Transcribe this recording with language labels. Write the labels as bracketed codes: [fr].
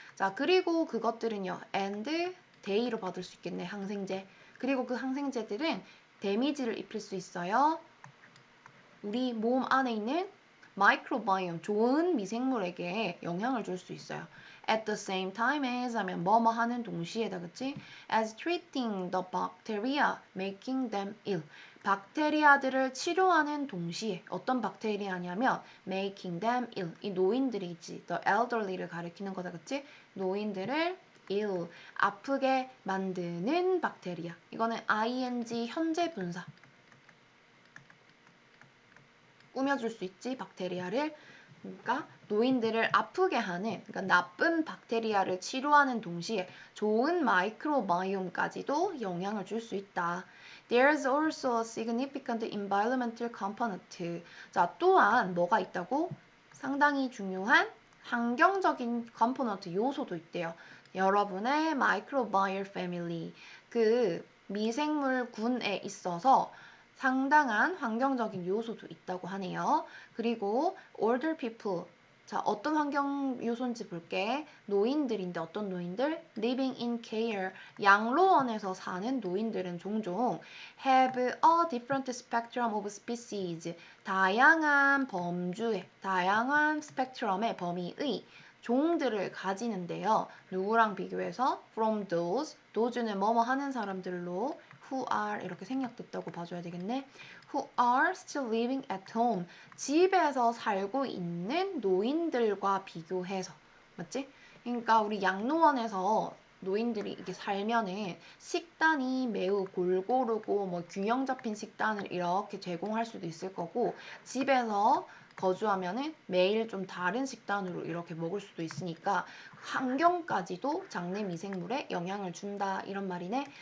[ko] 자, 그리고 그것들은요, and day로 받을 수 있겠네, 항생제. 그리고 그 항생제들은 데미지를 입힐 수 있어요. 우리 몸 안에 있는 마이크로바이옴, 좋은 미생물에게 영향을 줄 수 있어요. [en] At the same time as [ko] 하면 뭐뭐 하는 동시에다, 그치? [en] As treating the bacteria, making them ill. [ko] 박테리아들을 치료하는 동시에 어떤 박테리아냐면 [en] making them ill. [ko] 이 노인들이지. [en] The elderly [ko] 를 가리키는 거다, 그치? 노인들을 ill, 아프게 만드는 박테리아. 이거는 ing 현재 분사. 꾸며줄 수 있지, 박테리아를. 그러니까 노인들을 아프게 하는, 그러니까 나쁜 박테리아를 치료하는 동시에 좋은 마이크로바이옴까지도 영향을 줄 수 있다. [en] There's also a significant environmental component. [ko] 자, 또한 뭐가 있다고? 상당히 중요한 환경적인 컴포넌트 요소도 있대요. 여러분의 마이크로바이올 패밀리, 그 미생물군에 있어서 상당한 환경적인 요소도 있다고 하네요. 그리고 [en] older people, [ko] 자, 어떤 환경 요소인지 볼게. 노인들인데 어떤 노인들? [en] living in care, [ko] 양로원에서 사는 노인들은 종종 [en] have a different spectrum of species, [ko] 다양한 범주의, 다양한 스펙트럼의 범위의 종들을 가지는데요. 누구랑 비교해서? [en] from those [ko] 는 뭐뭐 하는 사람들로 [en] who are [ko] 이렇게 생략됐다고 봐줘야 되겠네. [en] who are still living at home. [ko] 집에서 살고 있는 노인들과 비교해서. 맞지? 그러니까 우리 양로원에서 노인들이 이렇게 살면은 식단이 매우 골고루고 뭐 균형 잡힌 식단을 이렇게 제공할 수도 있을 거고 집에서 거주하면은 매일 좀 다른 식단으로 이렇게 먹을 수도 있으니까 환경까지도 장내 미생물에 영향을 준다 이런 말이네.